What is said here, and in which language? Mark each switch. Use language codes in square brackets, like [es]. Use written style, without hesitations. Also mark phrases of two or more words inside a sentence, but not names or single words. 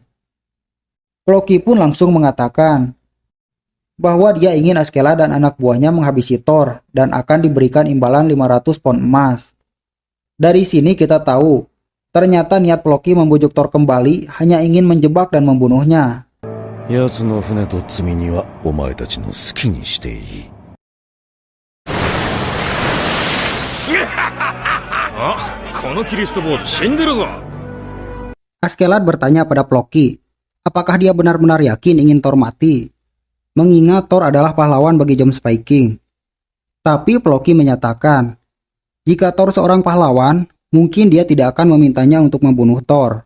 [id] Floki pun langsung mengatakan bahwa dia ingin Askeladd dan anak buahnya menghabisi Thor dan akan diberikan imbalan 500 pon emas. Dari sini kita tahu, ternyata niat Floki membujuk Thor kembali hanya ingin menjebak dan membunuhnya. [ja] 奴の船と積み荷はお前たちの好きにしていい。このキリスト坊主死んでるぞ。 [id] Askeladd bertanya pada Floki, apakah dia benar-benar yakin ingin Thor mati? Mengingat Thor adalah pahlawan bagi Jomsviking. Tapi Floki menyatakan, jika Thor seorang pahlawan, mungkin dia tidak akan memintanya untuk membunuh Thor.